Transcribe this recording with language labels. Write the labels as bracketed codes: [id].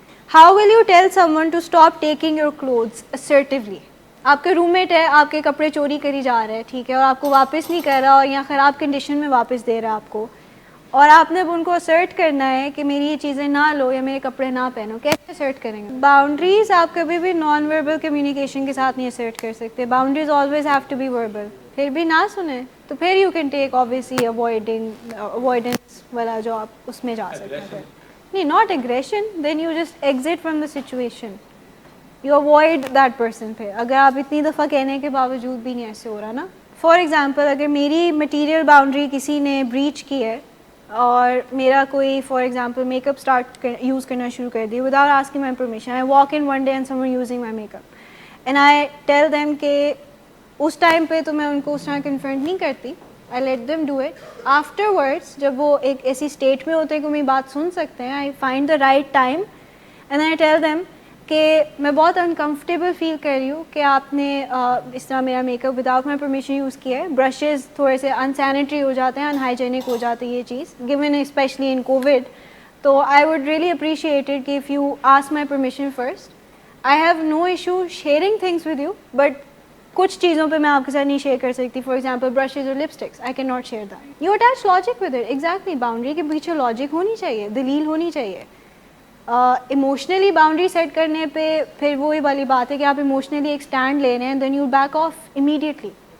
[en] How will you tell someone to stop taking your clothes assertively؟ [ur] آپ کے روم meat ہے, آپ کے کپڑے چوری کری جا رہے ہیں, ٹھیک ہے, اور آپ کو واپس نہیں کر رہا اور یا خراب کنڈیشن میں واپس دے رہا ہے آپ کو, اور آپ نے اب ان کو اسرٹ کرنا ہے کہ میری یہ چیزیں نہ لو یا میرے کپڑے نہ پہنو. کیسے اسرٹ کریں گے؟ باؤنڈریز آپ کبھی بھی نان وربل کمیونیکیشن کے ساتھ نہیں اسرٹ کر سکتے. [en] Boundaries always have to be verbal. [ur] پھر بھی نہ سنیں تو پھر you can take obviously avoidance والا جو آپ اس میں جا سکتے ہیں. [en] نہیں, not aggression, then you just exit from the situation. You avoid that person. [ur] پھر اگر آپ اتنی دفعہ کہنے کے باوجود بھی نہیں ایسے ہو رہا نا. فار ایگزامپل اگر میری مٹیریل باؤنڈری کسی نے بریچ کی ہے اور میرا کوئی for example make up start use کرنا شروع کر دی without asking my permission, [en] I walk in one day and someone using my makeup and I tell them [ur] کہ اس ٹائم پہ تو میں ان کو اس طرح کنفرنٹ نہیں کرتی, [en] I let them do it. [ur] Afterwards, جب وہ ایک ایسی اسٹیٹ میں ہوتے ہیں کہ میری بات سن سکتے ہیں, [en] I find the right time and I tell them [ur] کہ میں بہت انکمفرٹیبل فیل کر رہی ہوں کہ آپ نے اس طرح میرا make up without my permission use کیا ہے. برشز تھوڑے سے انسینیٹری ہو جاتے ہیں, انہائیجینک ہو جاتی ہے یہ چیز, given especially in COVID. [en] تو I would really appreciate it کہ if you ask my permission first. I have no issue sharing things with you, but [ur] کچھ چیزوں پہ میں آپ کے ساتھ نہیں شیئر کر سکتی. [en] For example brushes اور lipsticks, I can not share that. You attach logic with it. [ur] Exactly, boundary کے پیچھے لاجک ہونی چاہیے, دلیل ہونی چاہیے. ایموشنلی باؤنڈری سیٹ کرنے پہ پھر وہی والی بات ہے کہ آپ ایموشنلی ایک اسٹینڈ لے رہے ہیں, [en] Then you back off immediately.